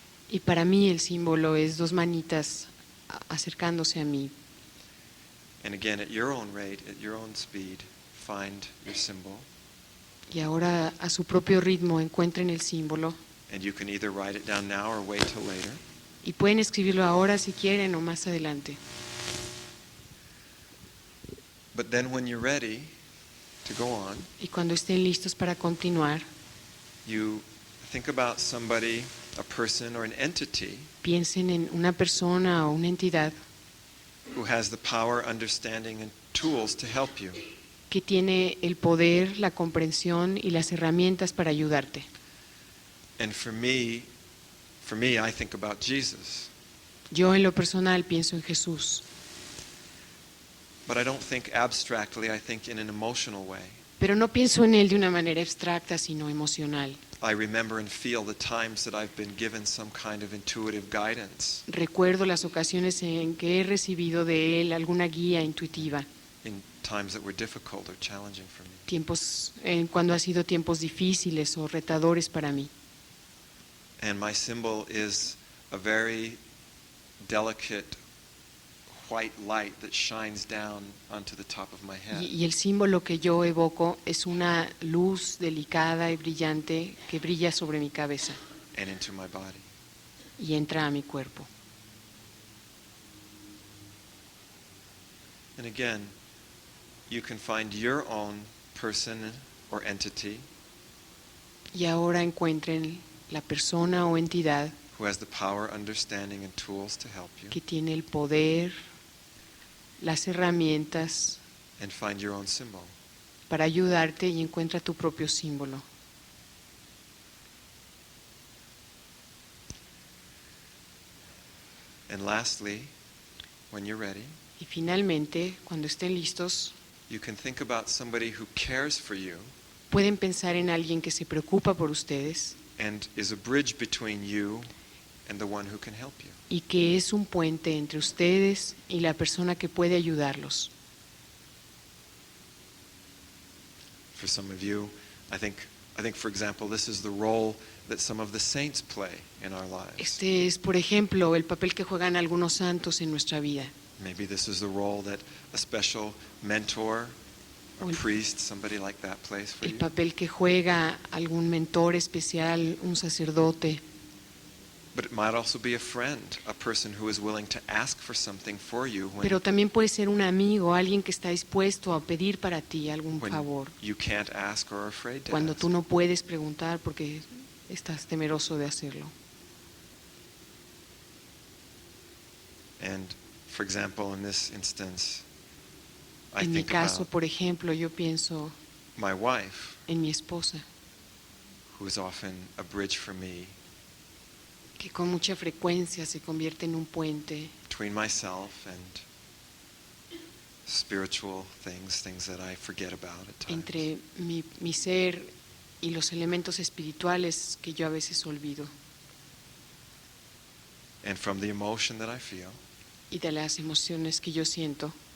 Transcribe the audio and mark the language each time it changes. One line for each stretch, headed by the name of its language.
Spanish: Y para mí el símbolo es dos manitas acercándose a mí.
English: And again, at your own rate, at your own speed, find your symbol.
Spanish: Y ahora a su propio ritmo encuentren el símbolo.
English: And you can either write it down now or wait till later.
Spanish: Y pueden escribirlo ahora si quieren o más adelante.
English: But then when you're ready to go on,
Spanish: Y cuando estén listos para continuar,
English: you think about somebody, a person or an entity
Spanish: Piensen en una persona o una entidad
English: who has the power, understanding, and tools to help you.
Spanish: que tiene el poder, la comprensión y las herramientas para ayudarte.
English: And for me, I think about Jesus.
Spanish: Yo en lo personal pienso en Jesús,
English: But I don't think abstractly, I think in an emotional way.
Spanish: pero no pienso en él de una manera abstracta, sino emocional.
English: I remember and feel the times that I've been given some kind of intuitive guidance
Spanish: Recuerdo las ocasiones en que he recibido de él alguna guía intuitiva,
English: in times that were difficult or challenging for me.
Spanish: tiempos cuando ha sido tiempos difíciles o retadores para mí.
English: And my symbol is a very delicate white light that shines down onto the top of my head.
Spanish: Y el símbolo que yo evoco es una luz delicada y brillante que brilla sobre mi cabeza
English: And into my body.
Spanish: y entra a mi cuerpo.
English: And again, you can find your own person or entity
Spanish: Y ahora encuentren la persona o entidad
English: who has the power, understanding, and tools to help you,
Spanish: que tiene el poder, las herramientas
English: and find your own symbol.
Spanish: para ayudarte y encuentra tu propio símbolo.
English: And lastly, when you're ready,
Spanish: Y finalmente, cuando estén listos,
English: you can think about somebody who cares for you
Spanish: pueden pensar en alguien que se preocupa por ustedes
English: and is a bridge between you and the one who can help you.
Spanish: y que es un puente entre ustedes y la persona que puede ayudarlos.
English: For some of you, I think for example, this is the role that some of the saints play in our lives.
Spanish: Este es, por ejemplo, el papel que juegan algunos santos en nuestra vida.
English: Maybe this is the role that a special mentor, a
Spanish: O el-
English: priest, somebody like that plays for
Spanish: El
English: you.
Spanish: papel que juega algún mentor especial, un sacerdote,
English: But it might also be a friend, a person who is willing to ask for something for you
Spanish: pero también puede ser un amigo, alguien que está dispuesto a pedir para ti algún
English: when
Spanish: favor,
English: you can't ask or are afraid to
Spanish: cuando
English: ask.
Spanish: tú no puedes preguntar porque estás temeroso de hacerlo.
English: And for example, in this instance, I
Spanish: En mi
English: think
Spanish: caso,
English: about
Spanish: por ejemplo, yo pienso
English: my wife,
Spanish: en mi esposa,
English: who is often a bridge for me
Spanish: que con mucha frecuencia se convierte en un puente
English: between myself and spiritual things that I forget about at times.
Spanish: entre mi ser y los elementos espirituales que yo a veces olvido,
English: And from the emotion that I feel,
Spanish: y de las emociones que yo siento.